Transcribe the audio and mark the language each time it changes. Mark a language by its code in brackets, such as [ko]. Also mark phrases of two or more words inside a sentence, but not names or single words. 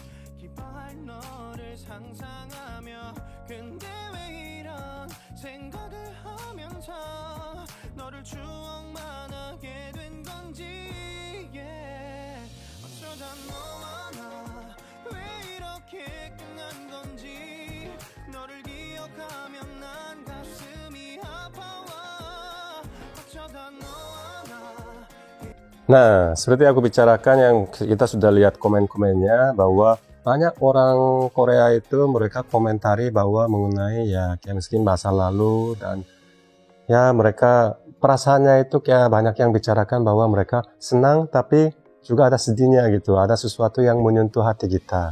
[ko] 기뻐할 너를 상상하며 근데 왜 이런 생각을 하면서 너를 추억만 하게 된 건지 어쩌다 너와 나 왜 이렇게 끝난 건지 너를 기억하면 난 가슴이 아파와 어쩌다 너와 나. [id] Nah, seperti aku bicarakan yang kita sudah lihat komen-komennya bahwa banyak orang Korea itu mereka komentari bahwa mengenai ya kayak miskin masa lalu dan ya mereka perasaannya itu kayak banyak yang bicarakan bahwa mereka senang tapi juga ada sedihnya gitu, ada sesuatu yang menyentuh hati kita.